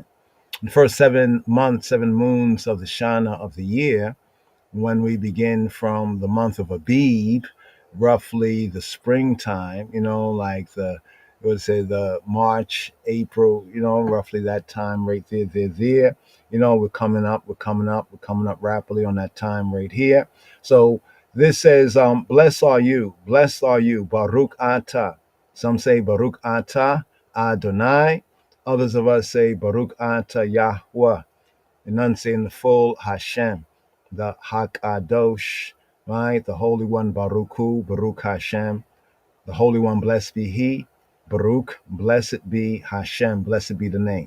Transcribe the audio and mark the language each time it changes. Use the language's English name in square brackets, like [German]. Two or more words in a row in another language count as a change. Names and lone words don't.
[English] The first 7 months, 7 moons of the Shana of the year, when we begin from the month of Abib, roughly the springtime, like let's say the March, April, roughly that time right there. We're coming up, we're coming up rapidly on that time right here. So this says, blessed are you, [Hebrew] Baruch Atah. [English] Some say [Hebrew] Baruch Atah Adonai. [English] Others of us say [Hebrew] Baruch Atah Yahweh, [English] enunciating the full Hashem, the Hakadosh, right? The Holy One, [Hebrew] Baruch Hu, Baruch Hashem. [English] The Holy One, blessed be He. Baruch, blessed be Hashem, blessed be the name.